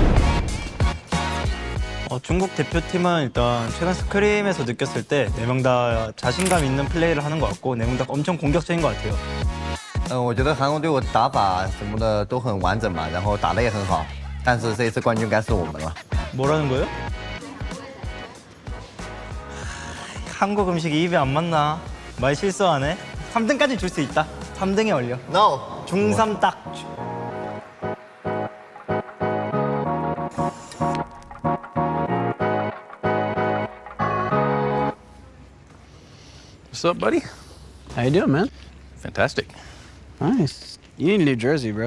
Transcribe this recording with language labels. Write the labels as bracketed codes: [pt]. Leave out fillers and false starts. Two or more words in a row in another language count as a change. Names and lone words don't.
[ko] 중국 대표팀은 일단 최근 스크림에서 느꼈을 때 4명 다 자신감 있는 플레이를 하는 것 같고 4명 다 엄청 공격적인 것 같아요. [zh] 我觉得韩国队伍打法什么的都很完整吧，然后打得也很好，但是这一次冠军该是我们了。 [ko] 뭐라는 거예요? 한국 음식이 입에 안 맞나? 말 실수하네. 3등까지 줄 수 있다. 3등에 올려. [en] No. [ko] 중3 딱. [en] What's up, buddy? How you doing, man? Fantastic. Nice. You need a new jersey, bro.